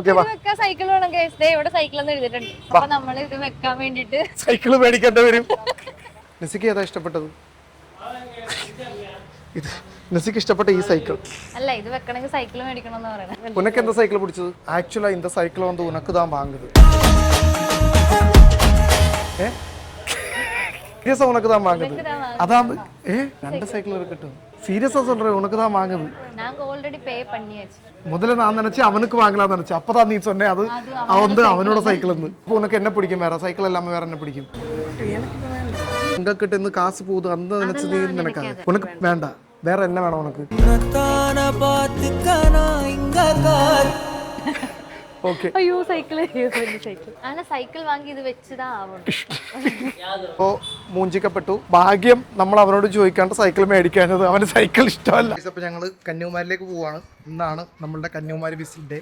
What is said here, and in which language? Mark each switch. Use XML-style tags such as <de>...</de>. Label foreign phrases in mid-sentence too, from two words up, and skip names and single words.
<ml>സൈക്കിള് മേടിക്കേണ്ടി വരും. നിസിക്ക് ഏതാ ഇഷ്ടപ്പെട്ടത്? ഇത് നിസിക്ക് ഇഷ്ടപ്പെട്ട ഈ സൈക്കിൾ അല്ല, ഇത് വെക്കണമെങ്കിൽ സൈക്കിൾ മേടിക്കണമെന്ന് പറയണേ.</ml> <ta>உனக்கு என்னா சைக்கிள் பிடிச்சது? ஆக்சுவலா இந்த சைக்கிள் வந்து உனக்கு தான் வாங்குது. சீரியஸா உனக்கு தான் வாங்குது. அதான் ரெண்டு சைக்கிள் இருக்கட்டும். சீரியஸா சொல்றேன், உனக்கு தான் வாங்குது. நாங்க ஆல்ரெடி பே பண்ணியாச்சு. முதல்ல நான் நினைச்சேன் அவனுக்கு வாங்கலாம்னு நினைச்சேன். அப்பதான் நீ சொன்னே அது வந்து அவனோட சைக்கிள் இருந்து. இப்போ உனக்கு என்ன பிடிக்கும்? வேற சைக்கிள் இல்லாம வேற என்ன பிடிக்கும்? உங்ககிட்ட இருந்து காசு போகுது அந்த நினைச்சது நினைக்காது. உனக்கு வேண்டாம், வேற என்ன வேணும் உனக்கு?</ta> <ml>അയ്യോ സൈക്കിള് അങ്ങനെ സൈക്കിൾ വാങ്ങി ഇത് വെച്ചതാ ആവണം. അപ്പോ മൂഞ്ചിക്കപ്പെട്ടു. ഭാഗ്യം നമ്മൾ അവനോട് ചോദിക്കാണ്ട് സൈക്കിൾ മേടിക്കാനത്. അവന് സൈക്കിൾ ഇഷ്ടമല്ല. അപ്പൊ ഞങ്ങള് കന്യാകുമാരിയിലേക്ക് പോവാണ്. ഇന്നാണ് നമ്മളുടെ കന്യാകുമാരി വിസിറ്റ് ഡേ.</ml>